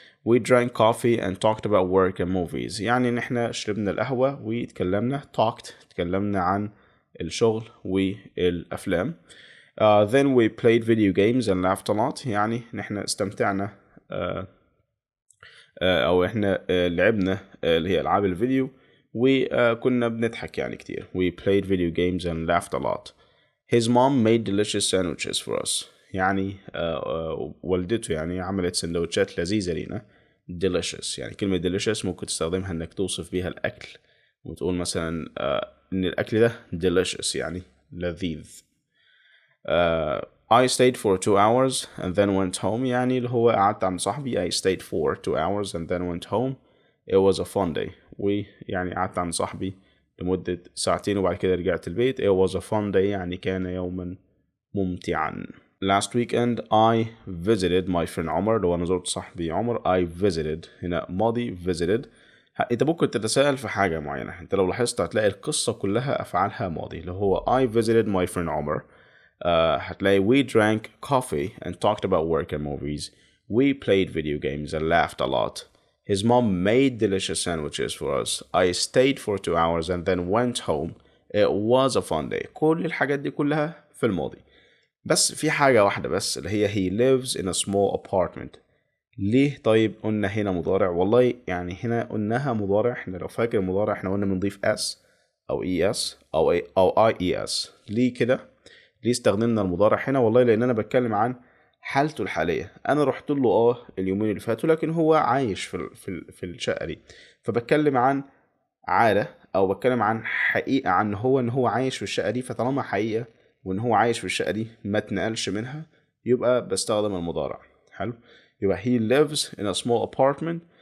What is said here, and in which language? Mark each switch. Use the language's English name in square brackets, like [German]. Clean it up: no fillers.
[English] We drank coffee and talked about work and movies. [Arabic] يعني نحن شربنا القهوة وتكلمنا تكلمنا عن الشغل والأفلام. [English] Then we played video games and laughed a lot. [Arabic] يعني نحن استمتعنا أو إحنا لعبنا اللي هي ألعاب الفيديو وكنا بنضحك يعني كتير. [English] We played video games and laughed a lot. His mom made delicious sandwiches for us. [Arabic] يعني والدته يعني عملت سندوتشات لذيذة لينا. delicious، يعني كلمة delicious ممكن تستخدمها إنك توصف بيها الأكل، وتقول مثلا إن الأكل ده delicious يعني لذيذ. [English] I stayed for 2 hours and then went home. [Arabic] يعني اللي هو قعدت عند صاحبي. [English] I stayed for 2 hours and then went home. It was a fun day. [Arabic] ويعني قعدت عند صاحبي لمدة ساعتين وبعد كده رجعت البيت. [English] It was a fun day، [Arabic] يعني كان يوما ممتعا. [English] Last weekend I visited my friend عمر. [Arabic] لو أنا زرت صاحبي عمر. [English] I visited [Arabic] هنا ماضي [English] visited. [Arabic] انت ممكن تتساءل في حاجة معينة. انت لو لاحظت هتلاقي القصة كلها أفعالها ماضي، اللي هو [English] I visited my friend عمر. [Arabic] هتلاقي [English] we drank coffee and talked about work and movies. We played video games and laughed a lot. His mom made delicious sandwiches for us. I stayed for 2 hours and then went home. It was a fun day. [Arabic] كل الحاجات دي كلها في الماضي، بس في حاجة واحدة بس اللي هي [English] he lives in a small apartment. [Arabic] ليه طيب قلنا هنا مضارع؟ والله يعني هنا قلناها مضارع. احنا لو فاكر المضارع احنا قلنا بنضيف s او es او ies. ليه كده؟ ليه استخدمنا المضارع هنا؟ والله لان انا بتكلم عن حالته الحاليه. انا رحت له اليومين اللي فاتوا، لكن هو عايش في الشقه دي، فبتكلم عن عاده او بتكلم عن حقيقه عن ان هو عايش في الشقه دي. فطالما حقيقه وان هو عايش في الشقه دي ما اتنقلش منها، يبقى بستخدم المضارع. حلو، يبقى [English] he lives in a small apartment.